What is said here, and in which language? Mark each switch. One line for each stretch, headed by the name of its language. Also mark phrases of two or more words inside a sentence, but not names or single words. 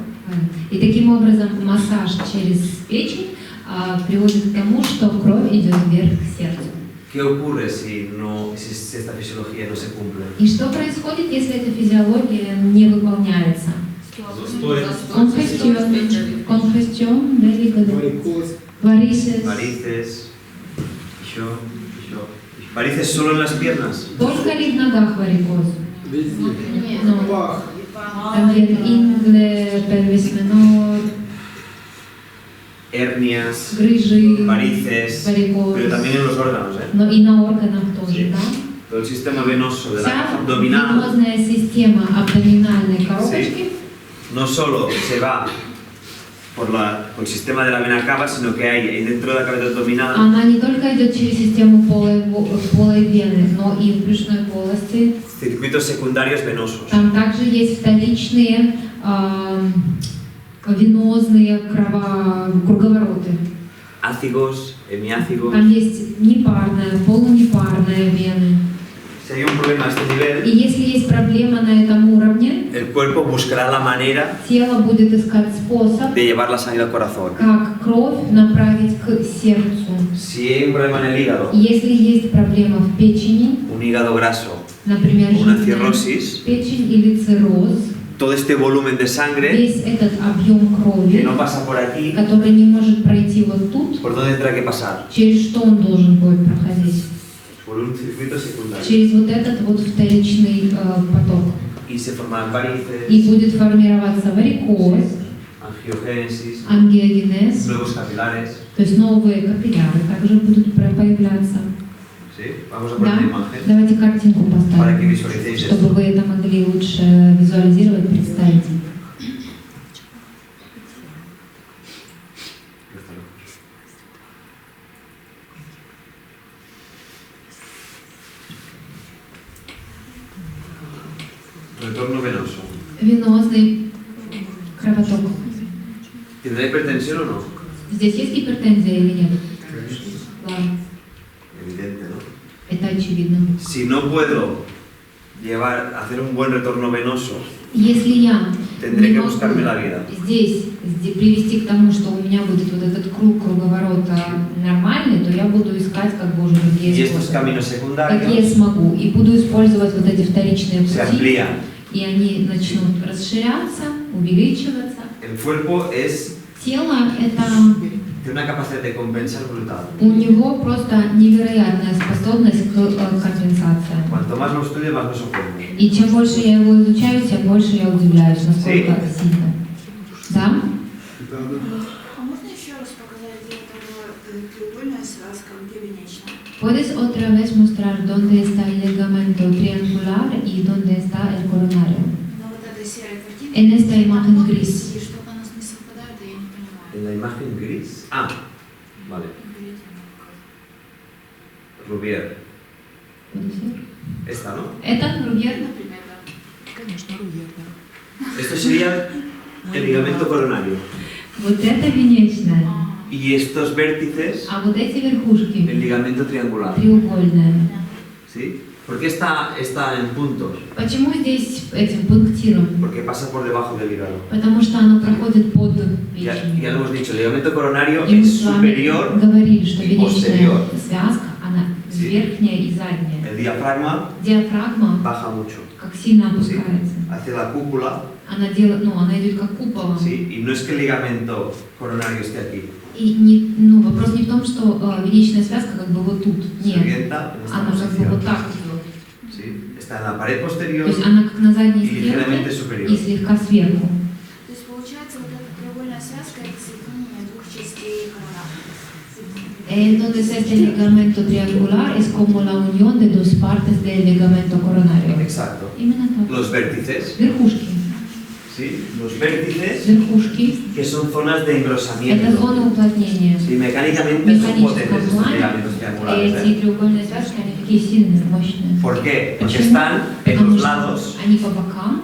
Russian: И таким образом массаж через печень приводит к тому, что кровь идет вверх к сердцу.
Spanish: ¿Qué ocurre si esta fisiología no se cumple?
Russian: И что происходит, если эта физиология не выполняется?
Spanish: Congestión del hígado, Varicose, varices, Varices, varices solo en las piernas.
Russian: только ли в ногах варикоз? везде. Ну, Пах,
Spanish: también ingle, pelvis menor, Hernias,
Russian: грыжи,
Spanish: varices,
Russian: варикоз,
Spanish: pero también en los órganos, ¿eh?
Russian: но и на органах тоже,
Spanish: Sí.
Russian: да?
Spanish: Todo el sistema venoso de
Russian: Вся
Spanish: la abdominal
Russian: венозная система абдоминальной коробочки
Spanish: no solo se va por el sistema de la vena cava, sino que hay dentro de la cavidad abdominal
Russian: она не только идет через систему полой вены, но и в брюшной полости.
Spanish: circuitos secundarios venosos.
Russian: Там также есть вторичные венозные круговороты.
Spanish: Ácigos, hemiácigos.
Russian: Там есть непарная, полунепарная вены.
Spanish: Si hay un problema a este
Russian: И
Spanish: nivel,
Russian: если есть проблема на этом уровне,
Spanish: el cuerpo buscará la manera
Russian: тело будет искать способ,
Spanish: de llevar la sangre al corazón.
Russian: как кровь направить к сердцу.
Spanish: Si hay un problema en el hígado,
Russian: Если есть проблема в печени,
Spanish: un hígado graso,
Russian: например,
Spanish: una
Russian: жирная
Spanish: cirrosis,
Russian: печень или цирроз,
Spanish: todo este volumen de sangre
Russian: весь этот объем
Spanish: que
Russian: крови,
Spanish: no pasa por aquí,
Russian: который не может пройти вот тут,
Spanish: ¿por dónde tendrá que pasar?
Russian: через что он должен будет проходить?
Spanish: Por un circuito secundario.
Russian: Через вот этот вот вторичный поток.
Spanish: Y se forman varices,
Russian: И будет формироваться варикоз,
Spanish: angiogénesis,
Russian: ангиогенез,
Spanish: nuevos capilares.
Russian: то есть новые капилляры также будут появляться.
Spanish: ¿Sí? Vamos a poner
Russian: Да.
Spanish: una imagen
Russian: Давайте картинку
Spanish: para que
Russian: поставим,
Spanish: visualicéis
Russian: чтобы
Spanish: esto.
Russian: вы это могли лучше визуализировать, представить.
Spanish: Retorno venoso.
Russian: Венозный кровоток.
Spanish: ¿Tendrá hipertensión o no?
Russian: Здесь есть гипертензия или нет? Ладно,
Spanish: Evidente, ¿no?
Russian: это очевидно.
Spanish: Si no puedo hacer un buen retorno venoso,
Russian: Если я
Spanish: tendré
Russian: не
Spanish: que
Russian: могу
Spanish: buscarme la vida.
Russian: здесь привести к тому, что у меня будет вот этот круговорота нормальный, то я буду искать как бы уже
Spanish: Y
Russian: другие
Spanish: estos
Russian: способы.
Spanish: caminos
Russian: Какие я
Spanish: secundarios
Russian: смогу. И буду использовать вот эти вторичные
Spanish: se
Russian: пути,
Spanish: amplían.
Russian: и они начнут расширяться, увеличиваться.
Spanish: El cuerpo
Russian: Тело это
Spanish: tiene una capacidad de compensar brutal.
Russian: у него просто невероятная способность к компенсации.
Spanish: Cuanto más lo estudio, más me sorprende.
Russian: И чем больше я его изучаю, тем больше я удивляюсь, насколько это сильно. Да? А можно еще раз показать, где это треугольная связка, где венечная?
Spanish: ¿Puedes otra vez mostrar dónde está el ligamento triangular y dónde está el coronario?
Russian: На вот этой серой картинке.
Spanish: En esta imagen
Russian: Там
Spanish: gris.
Russian: подписи, что-то у нас не совпадает, и я не понимаю.
Spanish: En la imagen gris. Ah, vale. Rubier. ¿Puede ser? Esta, ¿no?
Russian: Это Ругер. Например, да. Конечно, Ругер, да.
Spanish: Esto sería el ligamento coronario.
Russian: Вот это венечная.
Spanish: Y estos vértices,
Russian: А вот эти
Spanish: el
Russian: верхушки
Spanish: ligamento triangular.
Russian: треугольные.
Spanish: ¿Sí? ¿Por qué está en puntos?
Russian: Почему здесь этим пунктиром?
Spanish: Porque pasa por debajo del hígado.
Russian: Потому что оно проходит под
Spanish: Ya lo
Russian: печенью.
Spanish: hemos dicho, el ligamento coronario
Russian: И мы
Spanish: es
Russian: с вами
Spanish: superior,
Russian: говорили, что
Spanish: y posterior.
Russian: венечная связка, она
Spanish: Sí.
Russian: верхняя и задняя.
Spanish: el diafragma
Russian: Диафрагма
Spanish: baja mucho,
Russian: как сильно
Spanish: ¿sí?
Russian: опускается.
Spanish: Hacia la cúpula,
Russian: Она делает, она идет как куполом.
Spanish: ¿sí? Y no es que el ligamento coronario esté aquí,
Russian: И вопрос не в том, что венечная связка как бы вот тут.
Spanish: se
Russian: Нет.
Spanish: orienta en esta
Russian: Она как бы
Spanish: posición,
Russian: вот так идет.
Spanish: ¿sí? Está en la pared
Russian: То
Spanish: posterior
Russian: есть она как на задней
Spanish: y ligeramente
Russian: стрелке
Spanish: superior.
Russian: и слегка сверху. То есть получается, вот эта треугольная связка это соединение двух частей коронарных.
Spanish: Entonces este ligamento triangular es como la unión de dos partes del ligamento coronario. Exacto.
Russian: Именно так.
Spanish: Los vértices,
Russian: Верхушки.
Spanish: ¿sí? Los vértices
Russian: Верхушки.
Spanish: que son zonas de
Russian: Это
Spanish: engrosamiento.
Russian: зона уплотнения.
Spanish: Sí, mecánicamente
Russian: В
Spanish: son
Russian: механическом
Spanish: potentes estos
Russian: плане
Spanish: ligamentos triangulares.
Russian: эти треугольные связки, они такие сильные, мощные.
Spanish: ¿Por qué? Porque
Russian: Почему?
Spanish: están en
Russian: Потому
Spanish: los
Russian: что
Spanish: lados
Russian: они по бокам